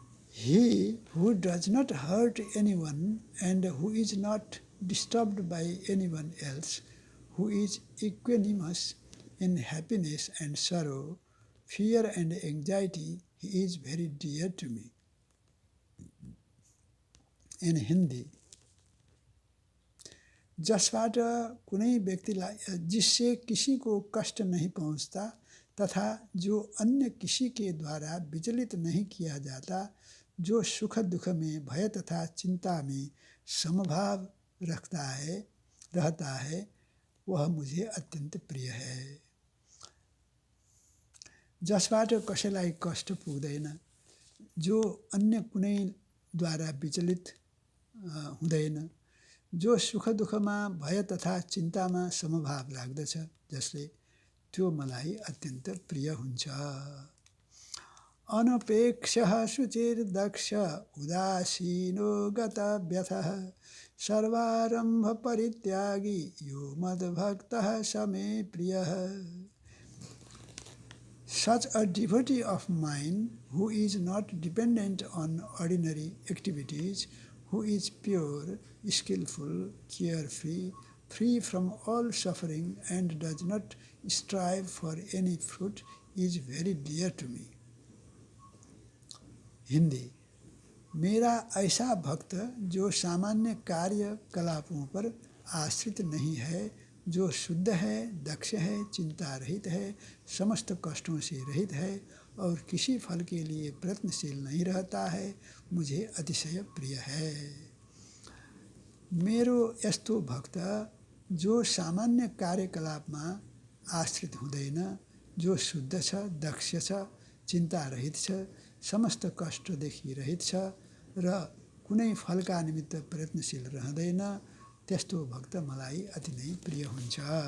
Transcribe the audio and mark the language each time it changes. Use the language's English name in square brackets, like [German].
[English] He who does not hurt anyone and who is not disturbed by anyone else, who is equanimous in happiness and sorrow, fear and anxiety, he is very dear to me. In Hindi, [Nepali] जसबाट कुनै व्यक्तिलाई, [Hindi] जिससे किसी को कष्ट नहीं पहुंचता तथा जो अन्य किसी के द्वारा विचलित नहीं किया जाता, जो सुख दुख में भय तथा चिंता में समभाव रहता है, वह मुझे अत्यंत प्रिय है. [Nepali] जसबाट कसैलाई कष्ट पुग्दैन, जो अन्य कुनै द्वारा विचलित हुँदैन, जो सुख दुःखमा भय तथा चिन्तामा समभाव राख्दछ, जसले त्यो मलाई अत्यन्त प्रिय हुन्छ. [Sanskrit] अनपेक्षः शुचिर्दक्ष उदासीनो गतव्यथः सर्वारम्भ परित्यागी यो मद्भक्तः स मे प्रियः. [English] Such a devotee of mine who is not dependent on ordinary activities, who is pure, skillful, carefree, free from all suffering and does not strive for any fruit, is very dear to me. [Hindi] Hindi, मेरा ऐसा भक्त जो सामान्य कार्यकलापों पर आश्रित नहीं है, जो शुद्ध है, दक्ष है, चिंता रहित है, समस्त कष्टों से रहित है और किसी फल के लिए प्रयत्नशील नहीं रहता है, मुझे अतिशय प्रिय है. [Nepali] मेरो यस्तो भक्त जो सामान्य कार्यकलापमा आश्रित हुँदैन, जो शुद्ध छ, दक्ष छ, चिन्ता रहित छ, समस्त कष्टदेखि रहित छ र कुनै फलका निमित्त प्रयत्नशील रहँदैन, त्यस्तो भक्त मलाई अति नै प्रिय हुन्छ.